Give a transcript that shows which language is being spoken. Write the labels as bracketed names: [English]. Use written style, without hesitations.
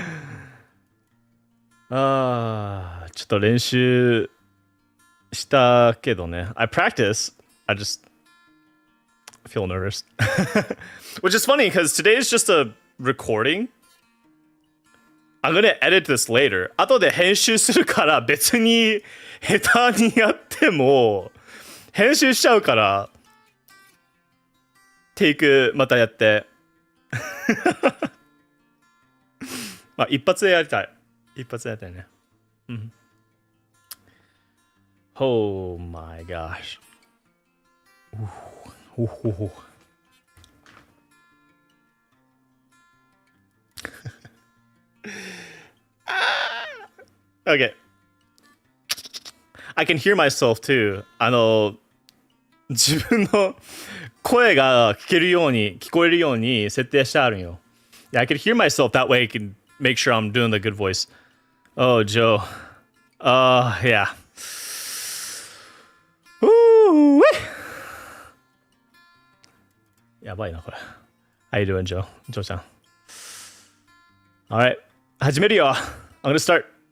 [Japanese] ちょっと練習したけどね。 [English] I practice. I just feel nervous. Which is funny because today is just a recording. I'm gonna edit this later. [Japanese] 後で編集するから別に下手にやっても編集しちゃうからテイクまたやってまあ一発でやりたい。一発でやりたいね。うん。 [English] Oh my gosh. Ooh. Okay. I can hear myself too. [Japanese] 自分の声が聞けるように、聞こえるように設定してあるんよ。 [English] Yeah, I can hear myself that way. I can make sure I'm doing the good voice. Oh, Joe. Yeah. Woo! [Japanese] やばいなこれ。 [English] How you doing, Joe? Joe ちゃん。Alright. [Japanese] 始めるよ。 [English] I'm gonna start.